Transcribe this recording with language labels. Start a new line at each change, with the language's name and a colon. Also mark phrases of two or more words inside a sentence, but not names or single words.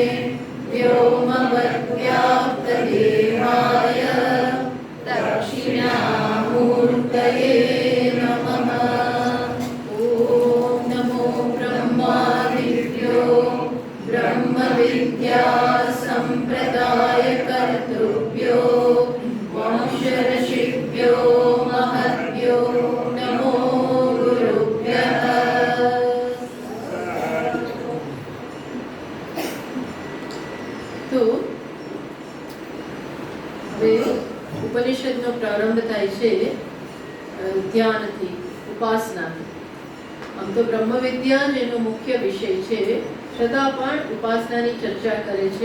Sanskrit: व्योमवद्व्याप्तदेहाय दक्षिणामूर्तये नमः ॐ नमो ब्रह्मादिभ्यो ब्रह्मविद्यासम्प्रदायकर्तृभ्यो वंशऋषिभ्यो महद्भ्यो नमो गुरुभ्यः.
Gujarati: તો હવે ઉપનિષદનો પ્રારંભ થાય છે ધ્યાનથી, ઉપાસનાથી. આમ તો બ્રહ્મવિદ્યા જ એનો મુખ્ય વિષય છે, છતાં પણ ઉપાસનાની ચર્ચા કરે છે.